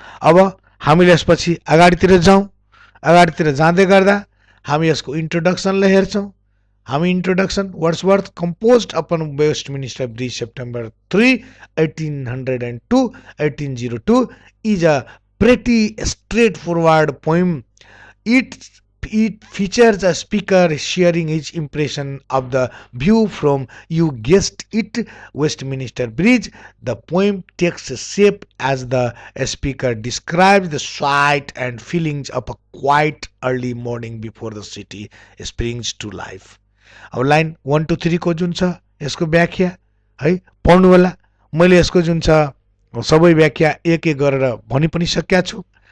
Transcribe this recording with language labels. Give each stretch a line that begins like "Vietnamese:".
Nepali: अब हामीले यसपछि अगाडितिर जाँदै गर्दा हामी यसको इन्ट्रोडक्सनलाई हेर्छौँ। हामी
English: Introduction Wordsworth composed upon Westminster Bridge September 3, 1802 is a pretty straightforward poem. It features a speaker sharing his impression of the view from, you guessed it, Westminister Bridge. The poem takes shape as the speaker describes the sight and feelings of a quiet early morning before the city springs to life.
Nepali: अब line 1 to 3 को जुन छ यसको व्याख्या है पढ्नु होला। मैले यसको जुन छ सबै व्याख्या एक एक गरेर भनि पनि सकेका छु।